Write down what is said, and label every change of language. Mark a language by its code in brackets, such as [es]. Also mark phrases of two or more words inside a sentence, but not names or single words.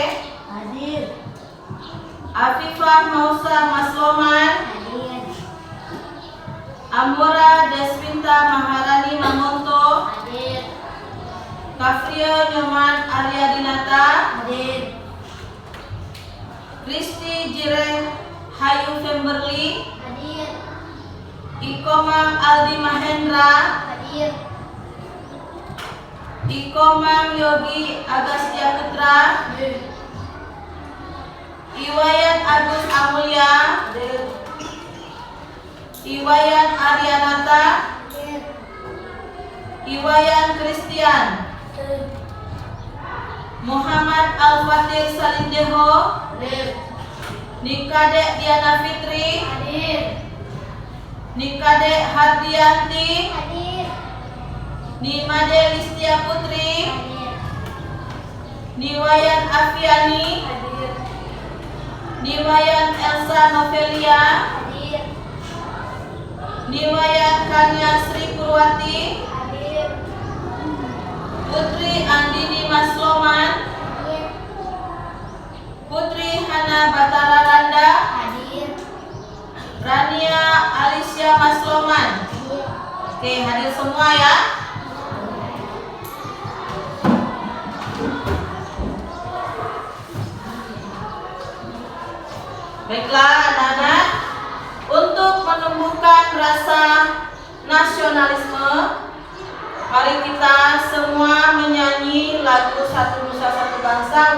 [id] Hadir. Afifah Mausa Mas Loman, Hadir. Amora Deswinta Maharani Mamonto, Hadir. Kafrio Nyoman Arya Dinata, Hadir. Kristi Jire Hayu Femberli, Hadir. Ikomam Aldi Mahendra, Hadir. Ikomam Yogi Agastya Putra, Hadir. Iwayan Agus Amulya, Iwayan Aryanata, Hadir. Iwayan Christian, Muhammad Al-Fatih Salindeho, Hadir. Nikadek Diana Fitri, Hadir. Nikadek Hardianti, Hadir. Nimade Listia Putri, Hadir. Niwayan Afiani, Hadir. Niwayan Elsa Novelia, Hadir. Niwayan Kanya Sri Purwati, Hadir. Putri Andini Masloman, Hadir. Putri Hana Batara Randa, Hadir. Rania Alicia Masloman. Hadir. Oke, hadir semua ya. Baiklah anak-anak, untuk menumbuhkan rasa nasionalisme Mari kita semua menyanyi lagu Satu Nusa Satu Bangsa.